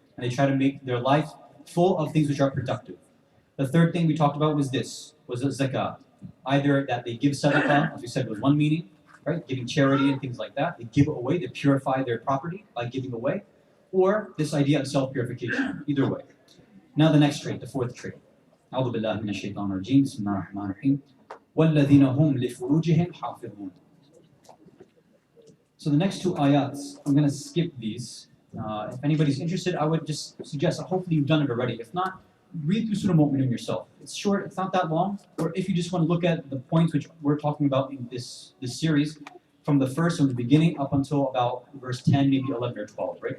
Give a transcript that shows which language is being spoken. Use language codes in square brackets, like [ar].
[en] And they try to make their life full of things which are productive. The third thing we talked about was this, was zakat. Either that they give sadaqah, as we said, was one meaning, right? Giving charity and things like that. They give it away, they purify their property by giving away. Or this idea of self-purification, either way. Now the next trait, the fourth trait. [ar] أعوذ بالله من الشيطان الرجيم بسم الله الرحمن الرحيم والذين هم لفروجهم حافظون. [en] So the next two ayats, I'm going to skip these. If anybody's interested, I would just suggest, hopefully you've done it already. If not, read through Surah Mu'minun yourself. It's short, it's not that long. Or if you just want to look at the points which we're talking about in this series, from the first, from the beginning, up until about verse 10, maybe 11 or 12, right?